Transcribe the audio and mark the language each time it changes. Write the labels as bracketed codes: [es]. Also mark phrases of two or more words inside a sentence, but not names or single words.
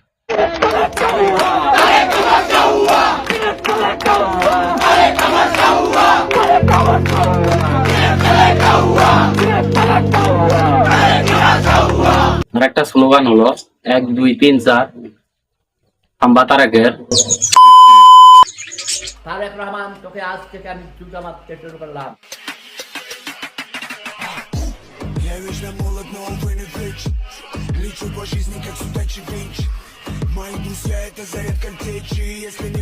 [bn] আর একটা স্লোগান হলো 1 2 3 4 খাম্বা তারেকের। তারেক রহমান, তোকে আজ থেকে আমি জুতা মারতে শুরু করলাম। [ru] Я вечно молод, но увы не вечен. Лечу по жизни, как судачий винч. Мои друзья — это заряд картечи. Если не